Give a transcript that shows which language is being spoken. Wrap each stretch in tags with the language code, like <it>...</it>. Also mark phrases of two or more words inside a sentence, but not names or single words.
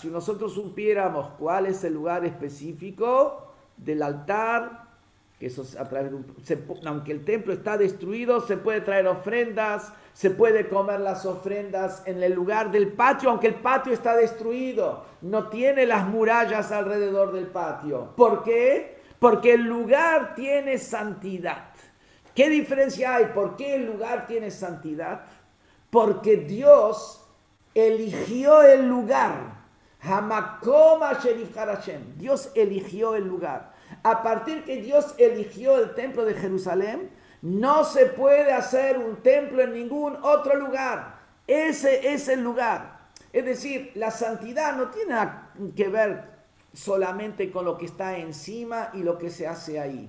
<es>Si nosotros supiéramos cuál es el lugar específico del altar, que eso es a través de aunque el templo está destruido, se puede traer ofrendas, se puede comer las ofrendas en el lugar del patio, aunque el patio está destruido, no tiene las murallas alrededor del patio. ¿Por qué? Porque el lugar tiene santidad. ¿Qué diferencia hay? ¿Por qué el lugar tiene santidad? Porque Dios eligió el lugar.</es> <he>המקום אשר יבחר השם.</he> <es>Dios eligió el lugar. A partir que Dios eligió el templo de Jerusalén, no se puede hacer un templo en ningún otro lugar. Ese es el lugar. Es decir, la santidad no tiene que ver solamente con lo que está encima y lo que se hace ahí.</es>